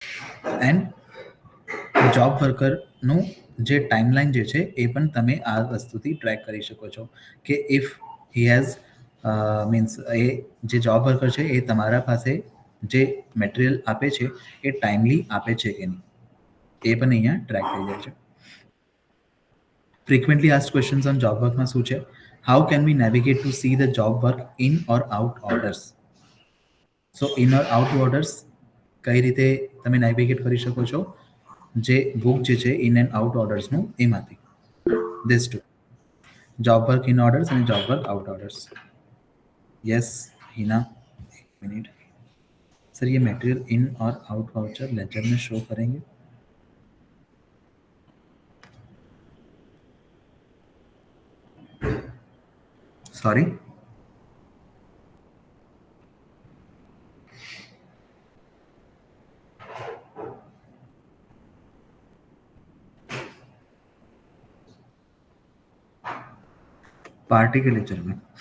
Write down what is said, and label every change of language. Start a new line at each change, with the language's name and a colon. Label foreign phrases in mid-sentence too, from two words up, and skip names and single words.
English: and job worker
Gujarati: જે ટાઈમલાઈન જે છે એ પણ તમે આ વસ્તુથી ટ્રેક કરી શકો છો કે
English: if he has means
Gujarati: એ જે
English: job worker
Gujarati: છે એ તમારા પાસે જે મટીરિયલ આપે છે એ ટાઈમલી આપે છે કે નહીં, એ પણ અહીંયા ટ્રેક થઈ જાય છે.
English: Frequently asked questions on job work
Gujarati: માં શું છે?
English: How can we navigate to see the job work in or out orders? So in or out orders
Gujarati: કઈ રીતે તમે નેવિગેટ કરી શકો છો? જે બુક જે છે ઇન એન્ડ આઉટ ઓર્ડર્સનું એમાંથી
English: this to job work in orders
Gujarati: અને
English: job work out orders.
Hindi: यस हिना, एक मिनट सर, ये
English: material in
Hindi: और
English: out voucher ledger
Hindi: में शो करेंगे? सॉरी, पार्टी के लेक्चर में.